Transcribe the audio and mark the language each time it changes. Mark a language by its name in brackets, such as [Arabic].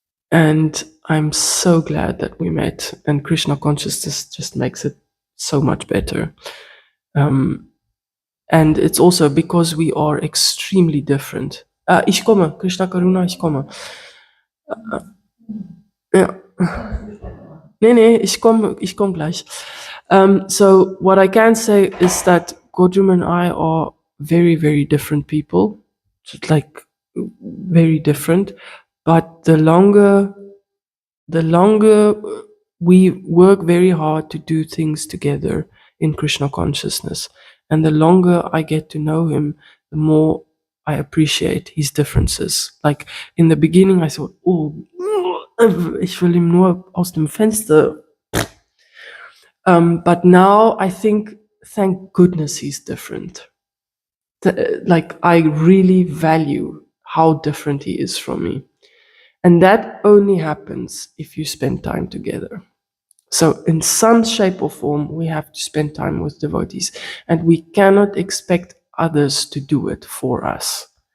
[English] And I'm so glad that we met, and Krishna consciousness just makes it so much better. And it's also because we are extremely different. [German] Ich komme, Krishna Karuna, ich komme. Ja. Nee, ich komm gleich. [English] So what I can say is that Gojum and I are very, very different people. Just like very different. But the longer we work very hard to do things together in Krishna consciousness, and the longer I get to know him, the more I appreciate his differences. Like in the beginning, I thought, oh, [German] ich will ihm nur aus dem Fenster. [English] But now I think, thank goodness he's different. Like I really value how different he is from me. And that only happens if you spend time together. So in some shape or form, we have to spend time with devotees, and we cannot expect others to do it for us.